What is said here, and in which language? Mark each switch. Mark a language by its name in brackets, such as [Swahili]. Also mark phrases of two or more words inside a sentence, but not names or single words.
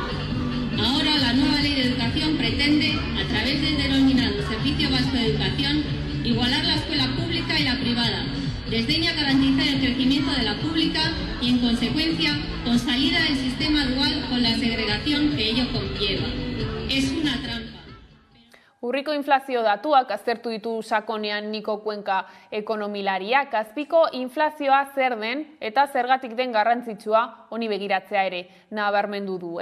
[Spanish] Ahora la nueva Ley de Educación pretende, a través del denominado Servicio Vasco de Educación, igualar la escuela pública y la privada. Desdeña garantizar el crecimiento de la pública y, en consecuencia, consolida el sistema dual con la segregación que ello conlleva. Es una trampa. [Basque] Urriko inflazio datuak aztertu ditu sakonean Niko Cuenca ekonomilariak. Azpiko inflazioa zer den eta zergatik den garrantzitsua honi begiratzea ere nabarmendu du.